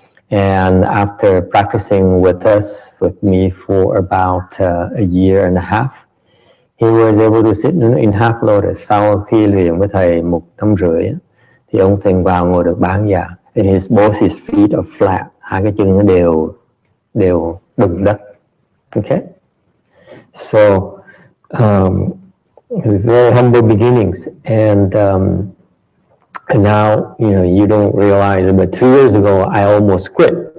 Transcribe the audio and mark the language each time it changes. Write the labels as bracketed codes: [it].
[en] And after practicing with us, with me for about a year and a half, he was able to sit in half lotus. [vi] Sau khi luyện với thầy 1 năm rưỡi, thì ông thành vào ngồi được bán già. [en] And both his feet are flat. [vi] Hai cái chân nó đều đụng đất. [en] Okay. So very humble beginnings, and now you don't realize it, but 2 years ago I almost quit.